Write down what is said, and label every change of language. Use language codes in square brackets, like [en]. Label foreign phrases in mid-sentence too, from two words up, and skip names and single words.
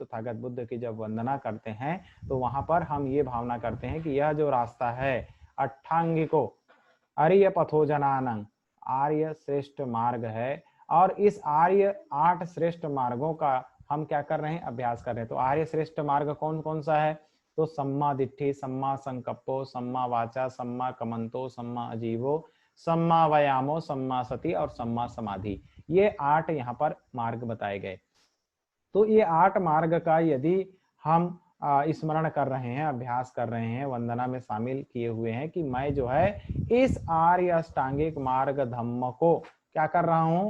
[hi] तथागत बुद्ध की जब वंदना करते हैं तो वहां पर हम ये भावना करते हैं कि यह जो रास्ता है [pi] अट्ठांगिको आर्य पथोजनानंग, [hi] आर्य श्रेष्ठ मार्ग है। और इस आर्य 8 श्रेष्ठ मार्गों का हम क्या कर रहे हैं? अभ्यास कर रहे हैं। तो आर्य श्रेष्ठ मार्ग कौन कौन सा है? [pi] तो सम्मा दिट्ठि, सम्मा संकप्पो, सम्मा वाचा, सम्मा कमंतो, सम्मा अजीवो, सम्मा व्यायामो, सम्मा सति और सम्मा समाधि। [hi] ये 8 यहाँ पर मार्ग बताए गए। तो ये 8 मार्ग का यदि हम स्मरण कर रहे हैं, अभ्यास कर रहे हैं, वंदना में शामिल किए हुए हैं कि मैं जो है इस आर्य अष्टांगिक मार्ग धम्म को क्या कर रहा हूं?